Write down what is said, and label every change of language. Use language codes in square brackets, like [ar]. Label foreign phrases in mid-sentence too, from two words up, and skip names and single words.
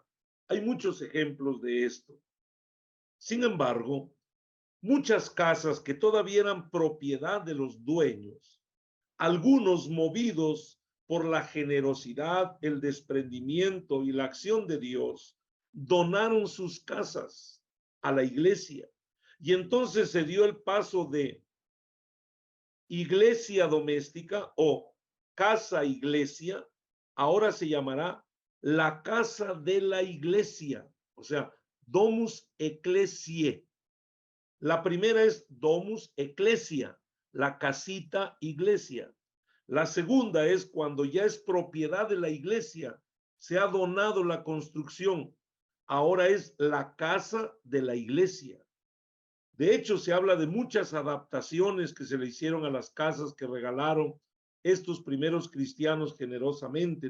[es] Hay muchos ejemplos de esto. Sin embargo, muchas casas que todavía eran propiedad de los dueños, algunos movidos por la generosidad, el desprendimiento y la acción de Dios, donaron sus casas a la iglesia. Y entonces se dio el paso de iglesia doméstica o casa iglesia, ahora se llamará la casa de la iglesia, o sea, [la] domus ecclesiae. [es] La primera es [la] domus ecclesia, [es] la casita iglesia. La segunda es cuando ya es propiedad de la iglesia, se ha donado la construcción, ahora es la casa de la iglesia. De hecho, se habla de muchas adaptaciones que se le hicieron a las casas que regalaron estos primeros cristianos generosamente.